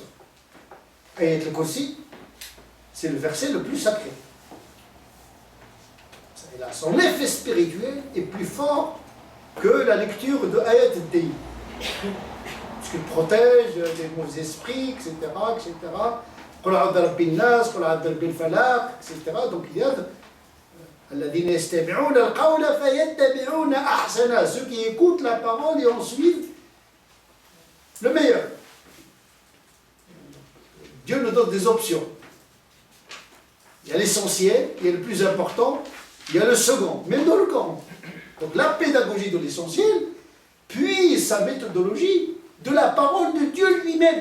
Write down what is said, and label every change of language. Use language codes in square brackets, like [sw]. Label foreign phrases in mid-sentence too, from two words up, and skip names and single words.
[fr] Ayat al-Kursi, c'est le verset le plus sacré. Son effet spirituel est plus fort que la lecture de Ayat al-Dayn. Parce qu'il protège des mauvais esprits, etc. etc. [ar] قل أعوذ برب الناس قل أعوذ بالفلق, [fr] etc. Donc il y a [ar] الذين يستمعون القول فيتبعون أحسن, [fr] ceux qui écoutent la parole et en suivent le meilleur. Dieu nous donne des options. Il y a l'essentiel, il y a le plus important, il y a le second, même dans le Coran. Donc la pédagogie de l'essentiel, puis sa méthodologie de la parole de Dieu lui-même.